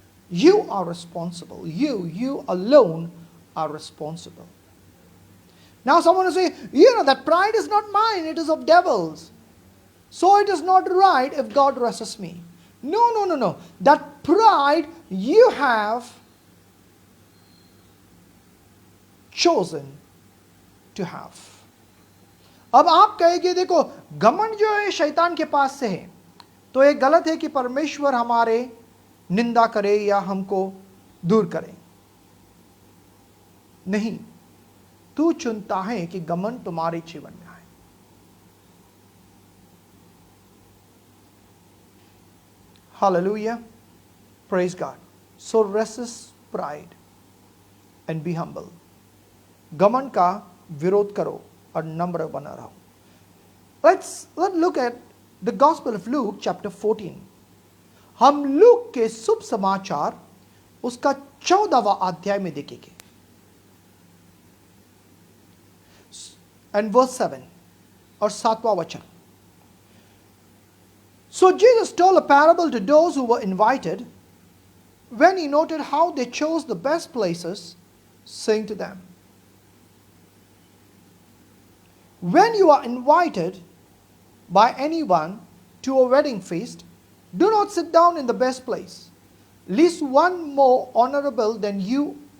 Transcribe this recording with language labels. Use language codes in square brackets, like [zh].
[en] You are responsible. You alone are responsible. Now someone will say, that pride is not mine, it is of devils. So it is not right if God dresses me. No. That pride you have chosen to have. [hi] अब आप कहेंगे देखो घमंड जो है शैतान के पास से है, तो ये गलत है कि परमेश्वर हमारे निंदा करे या हमको दूर करे. नहीं, तू चुनता है कि घमंड तुम्हारे जीवन में आए. [en] Hallelujah. Praise God. So resist pride and be humble. [hi] घमंड का विरोध करो और नम्र बना रहो. [en] Let's look at the Gospel of Luke chapter 14. [hi] हम लूक के शुभ समाचार उसका 14वां अध्याय में देखेंगे. [en] And verse 7 [hi] और 7वां वचन. [en] So Jesus told a parable to those who were invited when he noted how they chose the best places, saying to them, when you are invited by anyone to a wedding feast, do not sit down in the best place, lest one more honorable than you